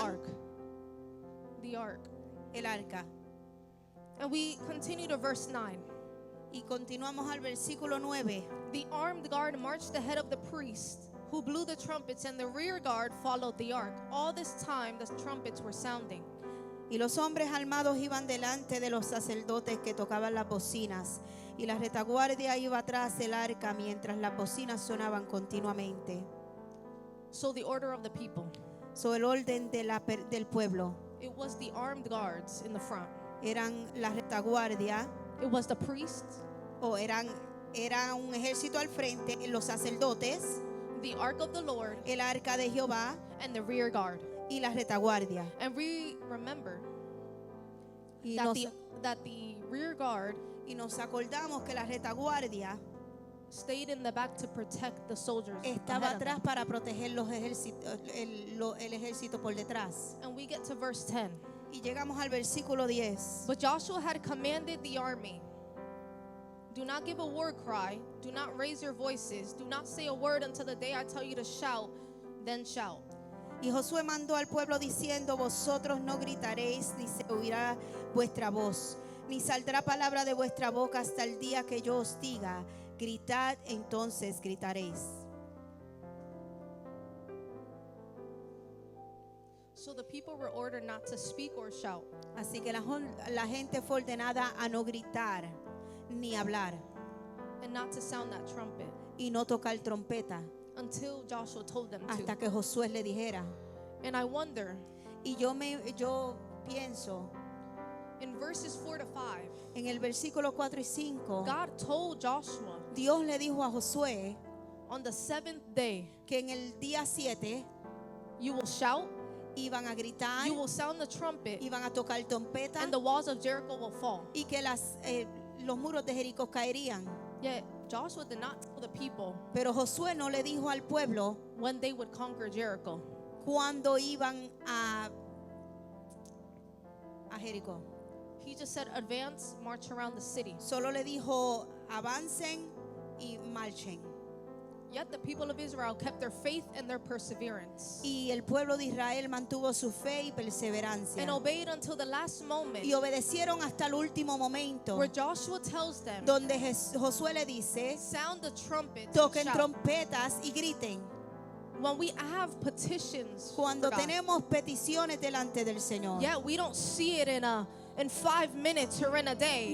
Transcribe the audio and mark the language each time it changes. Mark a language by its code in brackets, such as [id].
[en] ark. The ark. [es] el arca. [en] And we continue to verse 9. [es] Y continuamos al versículo 9. [en] The armed guard marched ahead of the priest, who blew the trumpets, and the rear guard followed the ark. All this time the trumpets were sounding. [es] Y los hombres armados iban delante de los sacerdotes que tocaban las bocinas, y la retaguardia iba atrás del arca mientras las bocinas sonaban continuamente. [en] So the order of the people, [es] So el orden del pueblo [en] it was the armed guards in the front. [es] eran la retaguardia, [en] It was the priests, [es] o era un ejército al frente, los sacerdotes, [en] the ark of the Lord, [es] el arca de Jehová [en] and the rear guard. [es] y la retaguardia. [en] And we remember [es] Y [en] that [es] nos, [en] that the rear guard [es] y nos acordamos que la retaguardia [en] stayed in the back to protect the soldiers [es] estaba [en] ahead of them. [es] atrás para proteger los ejércitos, el ejército por detrás. [en] And we get to verse 10. [es] Y llegamos al versículo 10. [en] But Joshua had commanded the army, do not give a war cry, do not raise your voices, do not say a word until the day I tell you to shout, then shout. [es] Y Josué mandó al pueblo diciendo: vosotros no gritaréis, ni se oirá vuestra voz, ni saldrá palabra de vuestra boca hasta el día que yo os diga, gritad, entonces gritaréis. [en] So the people were ordered not to speak or shout. [es] Así que la gente fue ordenada a no gritar ni hablar [en] And not to sound that trumpet [es] y no tocar trompeta [en] until Joshua told them [es] hasta [en] to. [es] que Josué le dijera. [en] And I wonder, [es] Y yo pienso [en] in verses 4 to 5, [es] en el versículo 4 y 5, [en] God told Joshua [es] Dios le dijo a Josué [en] on the 7th day, [es] que en el día 7 [en] you will shout, [es] iban a gritar, [en] you will sound the trumpet, [es] iban a tocar trompeta [en] and the walls of Jericho will fall. [es] y que los muros de Jericó caerían. [en] Yet Joshua did not tell the people [es] Pero Josué no le dijo al pueblo [en] when they would conquer Jericho. [es] cuando iban a Jericó. [en] He just said, advance, march around the city. [es] Solo le dijo: avancen y marchen. [en] Yet the people of Israel kept their faith and their perseverance [es] Y el pueblo de Israel mantuvo su fe y perseverancia. [en] and obeyed until the last moment, [es] Y obedecieron hasta el último momento, [en] where Joshua tells them, [es] donde Josué le dice: [en] sound the trumpet, and [es] toquen [en] shout. [es] trompetas y griten. [en] When we have petitions [es] Cuando [en] for God, [es] tenemos peticiones delante del Señor, [en] yeah, we don't see it in 5 minutes or in a day.